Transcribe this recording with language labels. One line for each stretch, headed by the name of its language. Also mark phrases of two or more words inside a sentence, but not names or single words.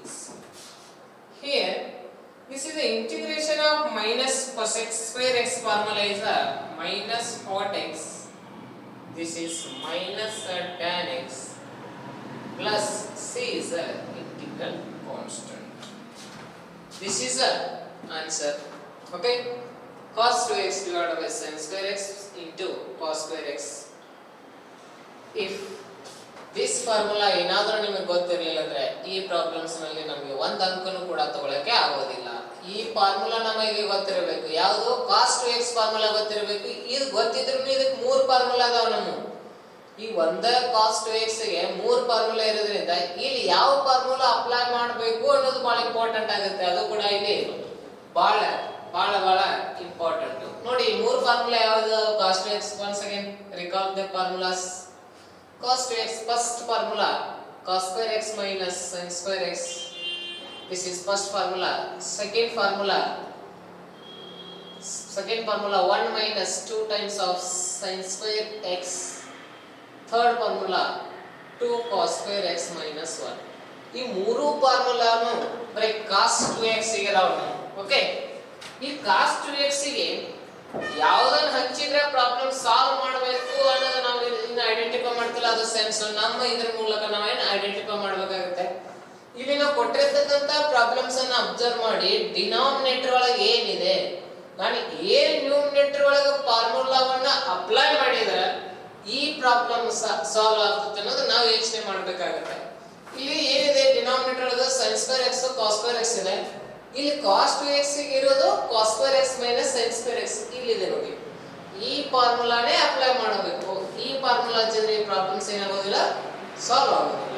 English: Here this is the integration of minus cosec square x, formula is a minus cot x, this is minus tan x plus c is a integral constant. This is the answer. Okay, cos 2x divided by sin square x into cos square x. If this formula
Kannada: ಏನಾದರೂ ನಿಮಗೆ ಗೊತ್ತಿರಲಿಲ್ಲ ಅಂದ್ರೆ ಈ ಪ್ರಾಬ್ಲಮ್ಸ್ ನಲ್ಲಿ ನಮಗೆ ಒಂದು ಅಂಕನೂ ಕೂಡ ತಗೊಳ್ಳೋಕೆ ಆಗೋದಿಲ್ಲ. ಈ ಫಾರ್ಮುಲಾ ನಮಗೆ ಗೊತ್ತಿರಬೇಕು. ಯಾವುದು? cos 2x ಫಾರ್ಮುಲಾ ಗೊತ್ತಿರಬೇಕು. ಇದು ಗೊತ್ತಿದ್ರೂ ಇದಕ್ಕೆ ಮೂರು ಫಾರ್ಮುಲಾ ಅದಾವ. ನಮ್ಮ ಈ ಒಂದೇ cos 2x ಗೆ ಮೂರು ಫಾರ್ಮುಲಾ ಇರೋದ್ರಿಂದ ಇಲ್ಲಿ ಯಾವ ಫಾರ್ಮುಲಾ ಅಪ್ಲೈ ಮಾಡಬೇಕು ಅನ್ನೋದು ಬಹಳ ಇಂಪಾರ್ಟೆಂಟ್ ಆಗುತ್ತೆ. ಅದು ಕೂಡ ಇಲ್ಲಿ ಬಹಳ ಇಂಪಾರ್ಟೆಂಟ್. ನೋಡಿ ಮೂರು ಫಾರ್ಮುಲಾ ಯಾವುದು?
English: cos 2x, once again recall the formulas. cos 2x first formula cos square x minus sin square x, this is first formula. Second formula 1 minus 2 times of sin square x. Third formula 2 cos square x minus 1.
Kannada: ಈ ಮೂರು ಫಾರ್ಮುಲಾನು ಬರೀ cos 2x ಗೆ ಇರಾವ. ಓಕೆ, ಈ cos 2x ಗೆ ಯಾವುದನ್ನ ಹಂಚಿದ್ರೆ
English: problem solve
Kannada: ಮಾಡಬೇಕು ಅನ್ನೋದು ನಾವು ಇನ್ನು ಐಡೆಂಟಿಫೈ ಮಾಡ್ತಿಲ್ಲ. ಅದು ಸೆನ್ಸ್ ನಮ್ಮ ಇದ್ರ ಮೂಲಕ ನಾವೇನು ಐಡೆಂಟಿಫೈ ಮಾಡಬೇಕಾಗುತ್ತೆ. ಇಲ್ಲಿ ನಾವು ಕೊಟ್ಟಿರ್ತಕ್ಕಂಥ ಪ್ರಾಬ್ಲಮ್ಸ್ ಅನ್ನ ಅಬ್ಸರ್ವ್ ಮಾಡಿ ಡಿನಾಮಿನೇಟರ್ ಒಳಗೆ ಏನಿದೆ, ನಾನು ಏನ್ ನ್ಯೂಮಿನೇಟರ್ ಒಳಗೆ ಫಾರ್ಮುಲಾವನ್ನ ಅಪ್ಲೈ ಮಾಡಿದ್ರೆ ಈ
English: problem solve
Kannada: ಆಗುತ್ತೆ ಅನ್ನೋದು ನಾವು ಯೋಚನೆ ಮಾಡಬೇಕಾಗುತ್ತೆ. ಇಲ್ಲಿ ಏನಿದೆ ಡಿನಾಮಿನೇಟರ್ ಒಳಗೆ
English: sin square x cos square x
Kannada: ಇದೆ. ಇಲ್ಲಿ cos 2x ಗೆ ಇರೋದು
English: cos square x minus sin square x
Kannada: ಇಲ್ಲಿದೆ ನೋಡಿ. ಈ ಫಾರ್ಮುಲಾನೇ ಅಪ್ಲೈ ಮಾಡಬೇಕು. ಈ ಫಾರ್ಮುಲಾ ಹಚ್ಚಿದ್ರೆ ಈ ಪ್ರಾಬ್ಲಮ್ಸ್ ಏನಾಗೋದಿಲ್ಲ, ಸಾಲ್ವ್ ಆಗೋದಿಲ್ಲ.